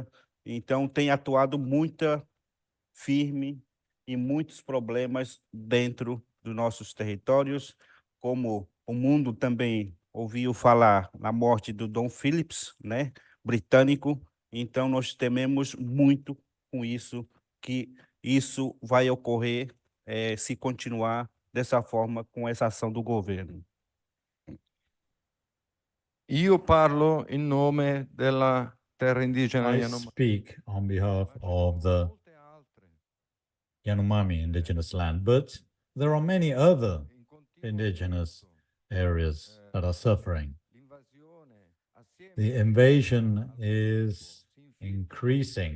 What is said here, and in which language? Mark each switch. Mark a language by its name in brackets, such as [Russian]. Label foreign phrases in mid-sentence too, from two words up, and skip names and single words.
[Portuguese] Então, tem atuado muita firme e muitos problemas dentro dos nossos territórios, como o mundo também ouviu falar na morte do Dom Phillips, né, britânico. Então, nós tememos muito com isso, que isso vai ocorrer se continuar dessa forma com essa ação do governo. [Italian] Io parlo in nome della terra indigena [English] I Yanomami. speak on behalf of the Yanomami indigenous land, but there are many other indigenous areas that are suffering. The invasion is increasing.